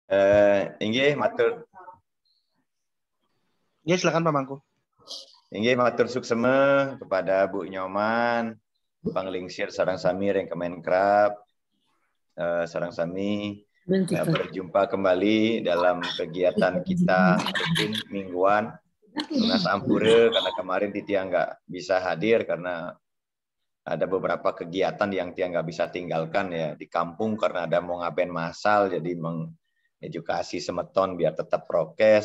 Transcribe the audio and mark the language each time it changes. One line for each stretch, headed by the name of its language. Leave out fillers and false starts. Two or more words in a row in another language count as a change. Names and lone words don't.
Balinese: Inggih matur.
Indonesian: Ya, silakan Pak Mangku.
Balinese: Inggih matur sukseme kepada Bu Nyoman, Panglingsir sareng sami ring Kemenkrab. Sareng sami
Indonesian: berjumpa kembali dalam kegiatan kita rutin mingguan Lunas Ampure, karena kemarin Titia nggak bisa hadir karena ada beberapa kegiatan yang Tia nggak bisa tinggalkan ya di kampung karena ada mau ngaben masal, jadi mengedukasi semeton biar tetap prokes.